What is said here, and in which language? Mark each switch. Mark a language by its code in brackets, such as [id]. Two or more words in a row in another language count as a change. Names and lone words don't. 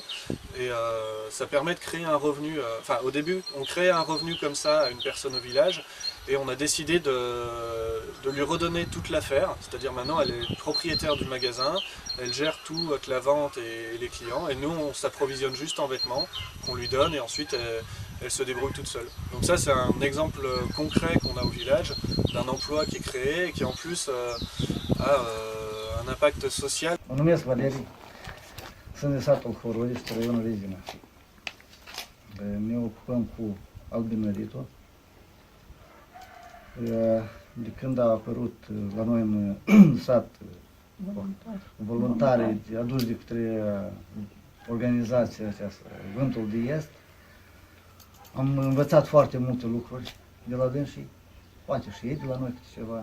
[fr] Et ça permet de créer un revenu, enfin au début on crée un revenu comme ça à une personne au village et on a décidé de lui redonner toute l'affaire, c'est-à-dire maintenant elle est propriétaire du magasin, elle gère tout avec la vente et les clients et nous on s'approvisionne juste en vêtements qu'on lui donne et ensuite elle se débrouille toute seule. Donc ça c'est un exemple concret qu'on a au village d'un emploi qui est créé et qui en plus a un impact social. [ro] Mă numesc Valerii, sunt de satul Horodiște, raionul Rezina. Ne ocupăm cu albinăritul. De când a apărut la noi în sat voluntari aduși de către organizația aceasta, Vântul de Est, am învățat foarte multe lucruri de la dânsii, poate și ei de la noi câte ceva.